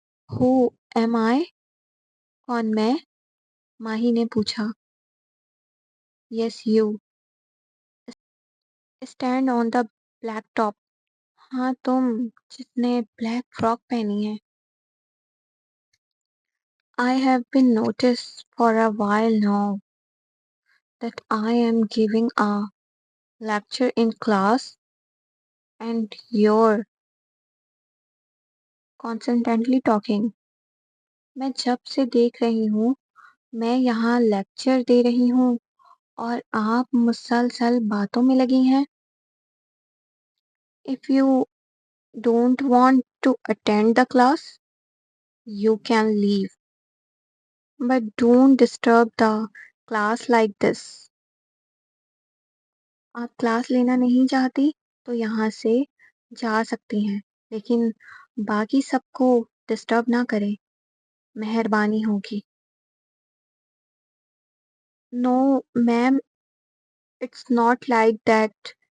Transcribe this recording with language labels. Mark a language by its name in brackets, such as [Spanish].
[English] Who am I? [Urdu] کون میں؟ ماہی نے پوچھا. [English] Yes you. Stand on the black top. [Urdu] ہاں تم، جس نے بلیک فراک پہنی ہے. [English] I have been noticed for a while now that I am giving a lecture in class and you're constantly talking. [Urdu] میں جب سے دیکھ رہی ہوں میں یہاں لیکچر دے رہی ہوں اور آپ مسلسل باتوں میں لگی ہیں. [English] If you don't want to attend the class, you can leave. But don't disturb the class like this. [Urdu] آپ کلاس لینا نہیں چاہتی تو یہاں سے جا سکتی ہیں لیکن باقی سب کو ڈسٹرب نہ کریں، مہربانی ہوگی. [English] No ma'am, it's not like that.